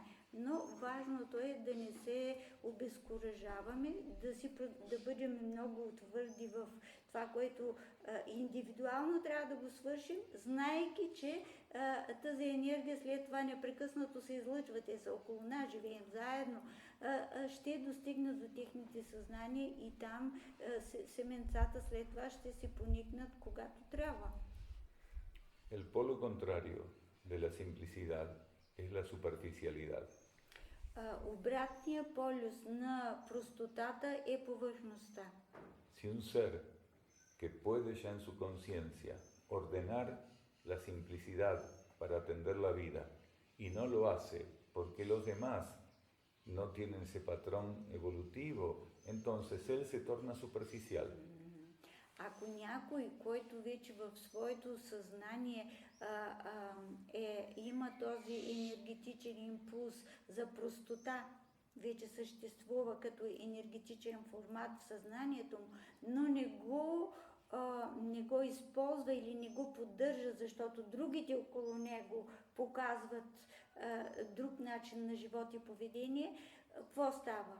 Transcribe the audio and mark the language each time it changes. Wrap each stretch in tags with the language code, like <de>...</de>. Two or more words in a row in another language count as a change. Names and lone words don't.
<bg>Но важното е да не се обезкуражаваме, да бъдем много твърди в това, което индивидуално трябва да го свършим, знаейки, че тази енергия след това непрекъснато се излъчва, те са около нас, живеем заедно, ще достигнат до техните съзнания и там семенцата след това ще си поникнат когато трябва.</bg> <es>El polo contrario de la simplicidad es la superficialidad.</es> <bg>Обратният полюс на простотата е повърхността.</bg> <es>Si un ser que puede ya en su conciencia ordenar la simplicidad para atender la vida y no lo hace porque los demás no tienen ese patrón evolutivo, entonces él se torna superficial.</es> <bg>Ако някой, който вече в своето съзнание има този енергетичен импулс за простота, вече съществува като енергетичен формат в съзнанието му, но не го използва или не го поддържа, защото другите около него показват друг начин на живот и поведение, какво става?</bg>